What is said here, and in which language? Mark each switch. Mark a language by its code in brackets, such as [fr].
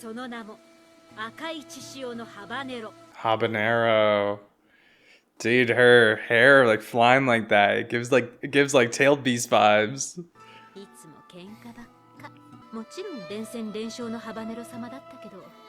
[ja] その名も赤い血潮のハバネロ。 [en] Habanero. Dude, her hair like flying like that. It gives like tailed beast vibes. [ja] いつも喧嘩ばっか。もちろん連戦連勝のハバネロ様だったけど。